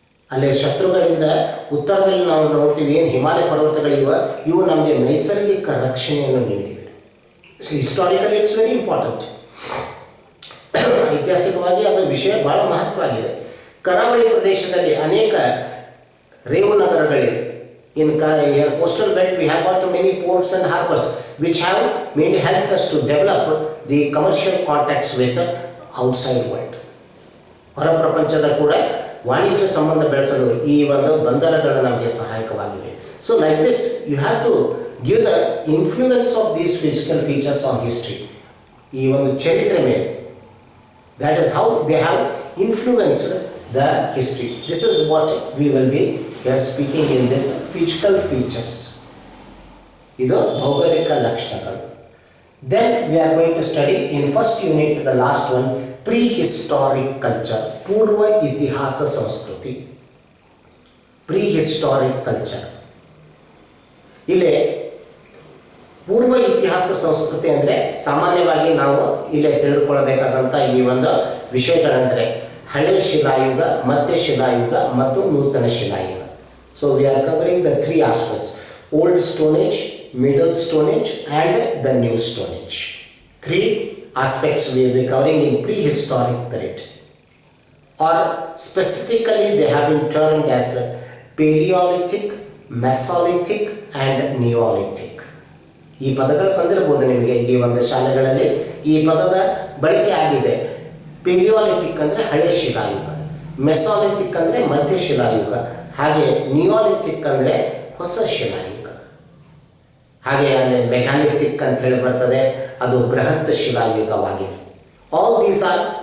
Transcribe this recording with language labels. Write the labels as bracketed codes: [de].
[kn] ಅಲ್ಲಿ ಶತ್ರುಗಳಿಂದ ಉತ್ತರದಲ್ಲಿ ನಾವು ನೋಡ್ತೀವಿ ಏನು ಹಿಮಾಲಯ ಪರ್ವತಗಳಿವೆ, ಇವು ನಮಗೆ ನೈಸರ್ಗಿಕ ರಕ್ಷಣೆಯನ್ನು ನೀಡಿವೆ. [en] Historically it's very important. [kn] ಐತಿಹಾಸಿಕವಾಗಿ ಅದು ವಿಷಯ ಭಾಳ ಮಹತ್ವವಾಗಿದೆ. ಕರಾವಳಿ ಪ್ರದೇಶದಲ್ಲಿ ಅನೇಕ Revu ನಗರಗಳಿವೆ. [en] In coastal belt we have got many ports and harbors which have mainly helped us to develop the commercial contacts with the outside world. [kn] ಹೊರ ಪ್ರಪಂಚದ ಕೂಡ ವಾಣಿಜ್ಯ ಸಂಬಂಧ ಬೆಳೆಸಲು ಈ ಒಂದು ಬಂದರುಗಳು ನಮಗೆ ಸಹಾಯಕವಾಗಿವೆ. [en] So like this you have to give the influence of these physical features on history. [kn] ಈ ಒಂದು ಚರಿತ್ರೆ ಮೇಲೆ, [en] that is how they have influenced the history. This is what we will be here speaking in this physical features. [kn] ಇದು ಭೌಗೋಳಿಕ ಲಕ್ಷಣಗಳು. [en] Then we are going to study in first unit, the last one, prehistoric culture. [kn] ಪೂರ್ವ ಇತಿಹಾಸ ಸಂಸ್ಕೃತಿ. [en] prehistoric culture. [kn] ಇಲ್ಲಿ ಪೂರ್ವ ಇತಿಹಾಸ ಸಂಸ್ಕೃತಿ ಅಂದರೆ ಸಾಮಾನ್ಯವಾಗಿ ನಾವು ಇಲ್ಲೇ ತಿಳಿದುಕೊಳ್ಳಬೇಕಾದಂಥ ಈ ಒಂದು ವಿಷಯಗಳೆಂದರೆ ಹಳೆ ಶಿಲಾಯುಗ, ಮಧ್ಯ ಶಿಲಾಯುಗ ಮತ್ತು ನೂತನ ಶಿಲಾಯುಗ. [en] So we are covering the 3 aspects: old stone age, middle stone age and the new stone age. 3 aspects we will be covering in prehistoric period, or specifically they have been termed as Paleolithic, Mesolithic and Neolithic. [kn] ಈ ಪದಗಳು ಬಂದಿರಬಹುದು ನಿಮಗೆ ಈ ಒಂದು ಶಾಲೆಗಳಲ್ಲಿ. ಈ ಪದದ ಬಳಕೆ ಆಗಿದೆ. ಪೆಲಿಯೋಲಿಥಿಕ್ ಅಂದರೆ ಹಳೆ ಶಿಲಾಯುಗ, ಮೆಸೋಲಿಥಿಕ್ ಅಂದರೆ ಮಧ್ಯ ಶಿಲಾಯುಗ, ಹಾಗೆ ನಿಯೋಲಿಥಿಕ್ ಅಂದರೆ ಹೊಸ ಶಿಲಾಯುಗ, ಹಾಗೆ ಅಲ್ಲಿ ಮೆಗಾಲಿಥಿಕ್ ಅಂತ ಹೇಳಿ ಬರ್ತದೆ, ಅದು ಬೃಹತ್ ಶಿಲಾಯುಗವಾಗಿದೆ. [en] all these are